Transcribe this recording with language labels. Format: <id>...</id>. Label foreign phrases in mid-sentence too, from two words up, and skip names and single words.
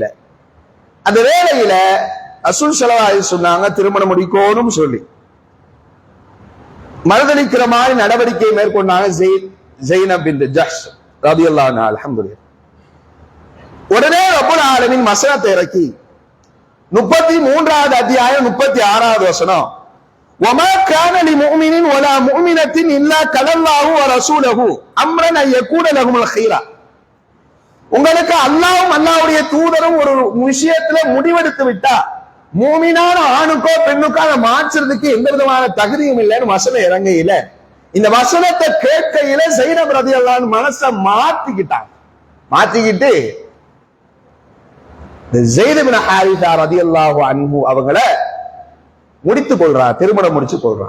<ta>அந்த வேளையில ரசூல்</ta> <ar>صلى الله عليه</ar> <ta>சொன்னாங்க திருமணம் முடிக்கணும்னு சொல்லி மறுதளிக்கிற மாதிரி நடவடிக்கை மேற்கொண்டாங்க ஸைனப் பின்த் ஜஹ்ஷ்</ta> <ar>رضي الله عنها.</ar> <ta>அல்ஹம்துலில்லாஹ். உடனே</ta> <ar>رب العالمين</ar> <ta>வசனத்தை இறக்கி 33வது அத்தியாயம் 36வது வசனம்,</ta> <ar>وما كان لمؤمن ولا مؤمنة إلا كان الله ورسوله أمرا أن يكون لهم الخيرة.</ar> <ta>உங்களுக்கு அல்லாஹ்வும் அல்லாஹ்வுடைய தூதரும் ஒரு விஷயத்துல முடிவெடுத்து விட்டா மூமினான ஆணுக்கோ பெண்ணுக்கோ அதை மாற்றுறதுக்கு எந்த விதமான தகுதியும் இல்லைன்னு வசனம் இறங்கையில, இந்த வசனத்தை கேட்கையில ஸைனப்</ta> <ar>رضي الله عنها</ar> <ta>மனசை மாத்திக்கிட்டு ஸெய்த் இப்னு ஹாரிஸா</ta> <ar>رضي الله عنه</ar> <ta>அவங்கள முடித்துக் கொள்றார், திருமணம் முடிச்சு கொள்றார்.</ta>